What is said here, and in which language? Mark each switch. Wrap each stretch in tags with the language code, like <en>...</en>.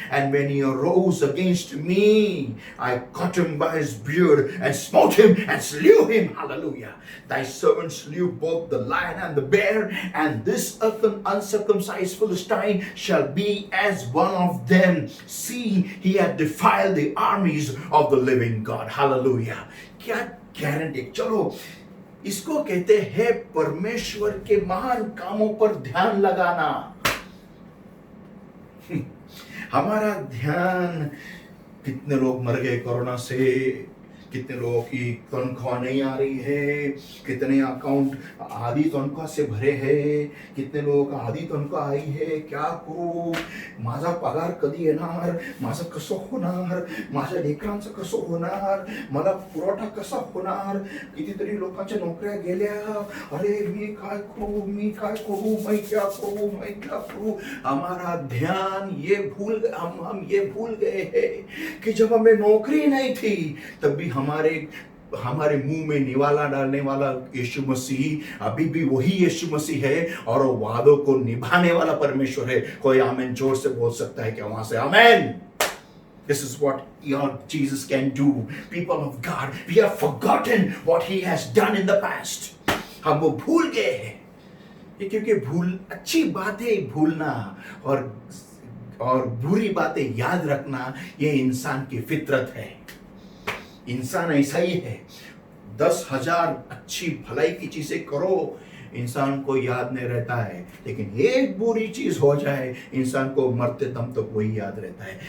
<en>And when he arose against me, I caught him by his beard, and smote him, and slew him. Hallelujah. Thy servant slew both the lion and the bear, and this uncircumcised Philistine shall be as one of them. See, he hath defiled the armies of the living God.</en> <hi>Hallelujah. क्या guarantee. चलो, इसको कहते हैं परमेश्वर के महान कामों पर ध्यान लगाना। हमारा ध्यान, कितने लोग मर गए कोरोना से, कितने लोगों की तनख्वाह नहीं आ रही है, कितने अकाउंट आधी तनख्वाह से भरे हैं, कितने लोगों का आधी तनख्वाह आई है, क्या करू,</hi> <mr>माझा पगार कधी येणार, माझं कसं होणार, माझ्या लेकरांचं कसं होणार, मला पुरवठा कसा होणार, कितीतरी लोकांच्या नोकऱ्या गेल्या, अरे मी काय करू,</mr> <hi>मैं क्या करूं। हमारा ध्यान हम ये भूल गए हैं कि जब हमें नौकरी नहीं थी तब भी हमारे मुंह में निवाला डालने वाला यीशु मसीह अभी भी वही यीशु मसीह है, और वादों को निभाने वाला परमेश्वर है। कोई आमीन जोर से बोल सकता है क्या वहां से? आमीन।</hi> <en>This is what your Jesus can do. People of God, we have forgotten what he has done in the past.</en> <hi>हम वो भूल गए हैं, क्योंकि भूल अच्छी बात है, भूलना, और और बुरी बातें याद रखना ये इंसान की फितरत है। इंसान ऐसा ही है। 10,000 अच्छी भलाई की चीजें करो, इंसान को याद नहीं रहता है, लेकिन एक बुरी चीज हो जाए इंसान को मरते दम तक वही याद रहता है।</hi>